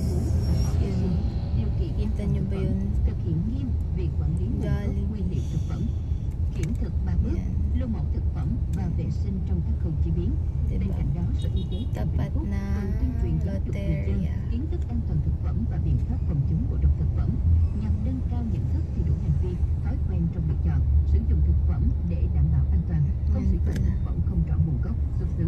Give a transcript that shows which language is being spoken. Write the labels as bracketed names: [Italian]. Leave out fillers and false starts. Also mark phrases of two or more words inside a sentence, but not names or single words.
[Filipino] Yun. Kita nyo ba yun? Jollibee. [Vietnamese] Kiểm thực 3 bước, lưu mẫu thực phẩm và vệ sinh trong các khâu chế biến. Bên cạnh đó, Sở Y tế [Filipino] Tapat na [Vietnamese] tuyên truyền giáo dục người dân kiến thức an toàn thực phẩm và biện pháp phòng chống ngộ độc thực phẩm nhằm nâng cao nhận thức thay đổi hành vi, thói quen trong lựa chọn sử dụng thực phẩm để đảm bảo an toàn, không sử dụng thực phẩm không rõ nguồn gốc xuất xứ.